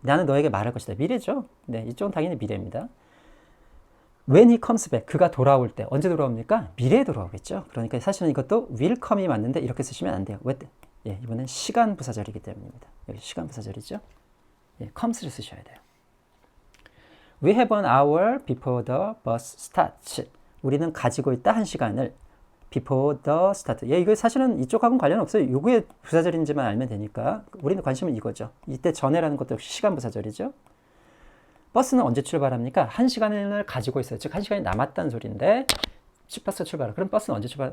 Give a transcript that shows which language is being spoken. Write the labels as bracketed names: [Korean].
[Korean] 나는 너에게 말할 것이다. 미래죠. 네, 이쪽은 당연히 미래입니다. [English] When he comes back. [Korean] 그가 돌아올 때. 언제 돌아옵니까? 미래에 돌아오겠죠. 그러니까 사실은 이것도 will come이 맞는데 이렇게 쓰시면 안 돼요. 왜? 이번엔 시간 부사절이기 때문입니다. 여기 시간 부사절이죠. comes를 쓰셔야 돼요. [English] We have an hour before the bus starts. [Korean] 우리는 가지고 있다 한 시간을 [English] before the start. [Korean] 이거 사실은 이쪽하고는 관련 없어요. 요게 부사절인지만 알면 되니까. 우리는 관심은 이거죠. 이때 전에라는 것도 역시 시간 부사절이죠. 버스는 언제 출발합니까? 한 시간을 가지고 있어요. 즉, 한 시간이 남았다는 소리인데, 버스 출발. 그럼 버스는 언제 출발?